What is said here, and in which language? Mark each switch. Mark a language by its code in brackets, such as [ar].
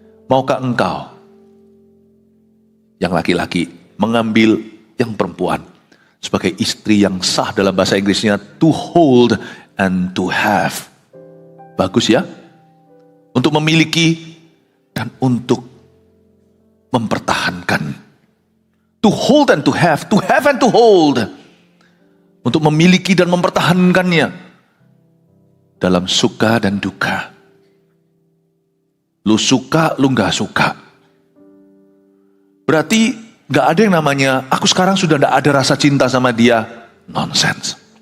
[id] Maukah engkau, yang laki-laki, mengambil yang perempuan sebagai istri yang sah, dalam bahasa Inggrisnya [en] to hold and to have. [id] Bagus ya? Untuk memiliki dan untuk mempertahankan. [en] To hold and to have and to hold. [id] Untuk memiliki dan mempertahankannya dalam suka dan duka. Lu suka, lu gak suka. Berarti gak ada yang namanya, aku sekarang sudah gak ada rasa cinta sama dia. Nonsense.